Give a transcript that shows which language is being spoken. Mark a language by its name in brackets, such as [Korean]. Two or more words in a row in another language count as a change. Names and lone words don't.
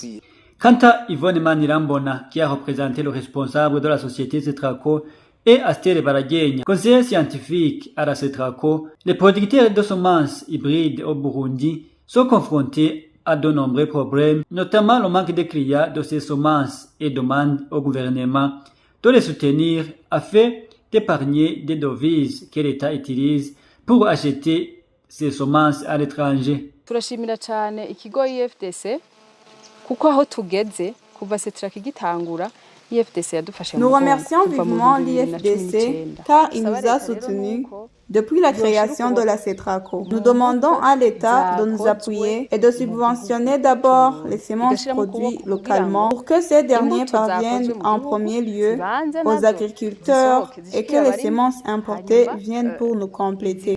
[French] Quant à Yvonne Manirambona, qui a représenté le responsable de la société Cetraco, et Astere Baragenya, conseiller scientifique à la Cetraco, les producteurs de semences hybrides au Burundi sont confrontés à de nombreux problèmes, notamment le manque de clients de ces semences et demandent au gouvernement de les soutenir afin d'épargner des devises que l'État utilise pour acheter ces semences à l'étranger. [Rundi] Turashimira cyane ikigo IFDC kuko aho tugeze kuva Cetraco igitangura. [French] Nous remercions vivement l'IFDC car il nous a soutenus depuis la création de la Cetraco. Nous demandons à l'État de nous appuyer et de subventionner d'abord les semences produites localement pour que ces derniers parviennent en premier lieu aux agriculteurs et que les semences importées viennent pour nous compléter.